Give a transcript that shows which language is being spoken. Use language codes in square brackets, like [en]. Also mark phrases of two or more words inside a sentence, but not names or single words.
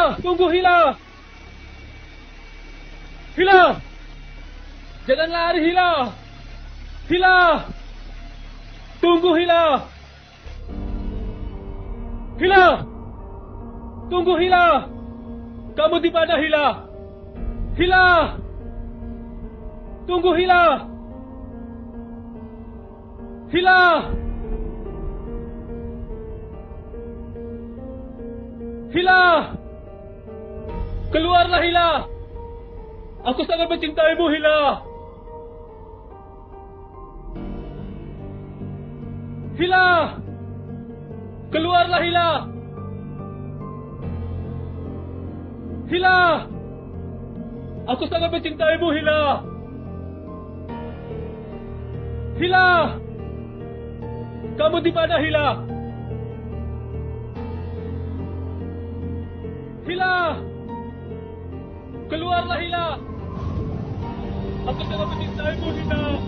[id] Tunggu, Hila! Hila! Jangan lari, Hila! Hila! Tunggu, Hila! Hila! Tunggu, Hila! Kamu di mana, Hila? Hila! Tunggu, Hila! Hila! Hila! Keluarlah, Hila! Aku sangat mencintaimu, Hila! Hila! Keluarlah, Hila! Hila! Aku sangat mencintaimu, Hila! Hila! Kamu di mana, Hila? Hila! Keluarlah, Hila! Aku sangat mencintaimu, Hila!